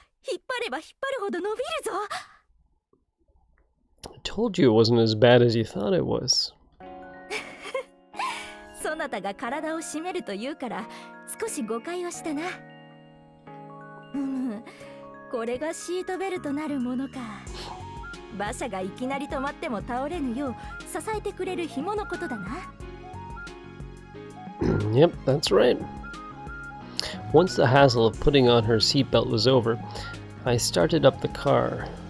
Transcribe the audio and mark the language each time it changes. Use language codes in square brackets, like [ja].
[ja] 引っ張れば引っ張るほど伸びるぞ。 [en] I told you it wasn't as bad as you thought it was. [ja] そなたが体を締めると言うから少し誤解をしたな。これがシートベルトなるものか。馬車がいきなり止まっても倒れぬよう支えてくれる紐のことだな。 [en] Yep, that's right. Once the hassle of putting on her seatbelt was over, I started up the car.